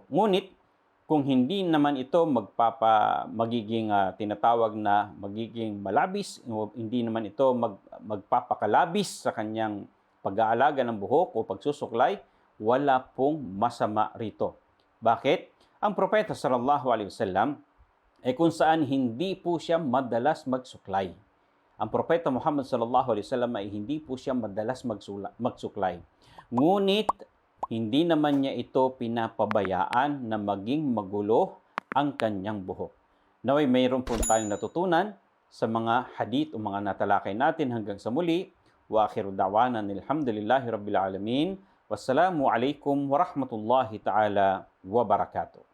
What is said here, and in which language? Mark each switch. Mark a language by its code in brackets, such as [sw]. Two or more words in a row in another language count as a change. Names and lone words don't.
[tl] Ngunit, kung hindi naman ito magiging tinatawag na magiging malabis, hindi naman ito magpapakalabis sa kanyang pag-aalaga ng buhok o pagsusuklay, wala pong masama rito. Bakit? Ang Propeta [ar] صلى الله عليه وسلم [tl] ay kung saan hindi po siya madalas magsuklay. Ang Propeta Muhammad [ar] صلى الله عليه وسلم [tl] ay hindi po siya madalas magsuklay. Ngunit hindi naman niya ito pinapabayaan na maging magulo ang kanyang buhok. Naway mayroon po tayong natutunan sa mga hadith o mga natalakay natin hanggang sa muli. [ar] وآخر دعوانا الحمد لله رب العالمين. والسلام عليكم ورحمة الله تعالى وبركاته.